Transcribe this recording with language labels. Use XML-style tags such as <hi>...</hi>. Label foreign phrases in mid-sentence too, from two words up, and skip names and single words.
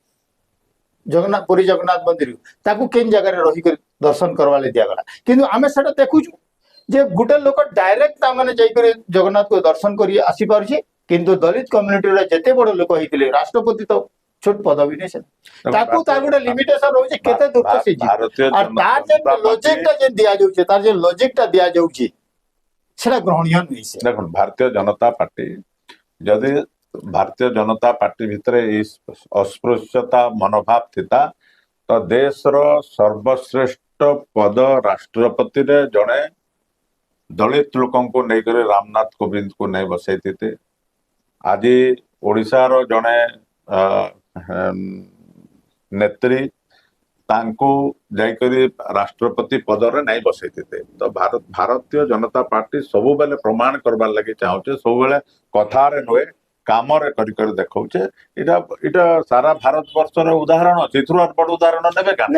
<or>ଜଗନ୍ନାଥ ପୁରୀ ଜଗନ୍ନାଥ ମନ୍ଦିର ତାକୁ କେନ୍ ଜାଗାରେ ରହିକରି ଦର୍ଶନ କରବା ଲାଗି ଦିଆଗଲା କିନ୍ତୁ ଆମେ ସେଟା ଦେଖୁଛୁ ଯେ ଗୋଟେ ଲୋକ ଡାଇରେକ୍ଟ ତାମାନେ ଯାଇକରି ଜଗନ୍ନାଥକୁ ଦର୍ଶନ କରି ଆସିପାରୁଛି କିନ୍ତୁ ଦଳିତ କମ୍ୟୁନିଟିର ଯେତେ ବଡ ଲୋକ ହେଇଥିଲେ ରାଷ୍ଟ୍ରପତି ତ ଛୋଟ ପଦବୀ ନେଇ ସେ ତାକୁ ତାର ଗୋଟେ ଲିମିଟେସନ ରହୁଛି କେତେ ଦୂର ସେ ଯିବ ଭାରତୀୟ</or> <bn>আর তার যে ଜନତା লজিকটা যে দিয়া যাচ্ছে তার যে লজিকটা দিয়া যাচ্ছে সেটা গ্রহণীয়</bn> <or>ନୁହେଁ ସେ ଦେଖନ୍ତୁ ଭାରତୀୟ ଜନତା ପାର୍ଟି ଯଦି ଭାରତୀୟ ଜନତା ପାର୍ଟି ଭିତରେ ଏଇ ଅସ୍ପୃଶ୍ୟତା ମନୋଭାବ ଥିଲା ତ ଦେଶର ସର୍ବଶ୍ରେଷ୍ଠ ପଦ ରାଷ୍ଟ୍ରପତିରେ ଜଣେ ଦଳିତ ଲୋକଙ୍କୁ ନେଇକରି ରାମନାଥ କୋବିନ୍ଦକୁ ନେଇ ବସେଇଥିଲେ ଆଜି ଓଡ଼ିଶାର ଜଣେ ନେତ୍ରୀ ତାଙ୍କୁ ଯାଇକରି ରାଷ୍ଟ୍ରପତି ପଦରେ ନାଇଁ ବସେଇଥିଲେ ତ ଭାରତୀୟ ଜନତା ପାର୍ଟି ସବୁବେଳେ ପ୍ରମାଣ କରବାର ଲାଗି ଚାହୁଁଛେ ସବୁବେଳେ କଥାରେ ନୁହେଁ କାମରେ କରି କରି ଦେଖାଉଛେ ଏଇଟା ଏଇଟା ସାରା ଭାରତ ବର୍ଷର ଉଦାହରଣ ଅଛି ଏଥିରୁ ଆଉ ବଡ ଉଦାହରଣ ନେବେ କାଁ</or>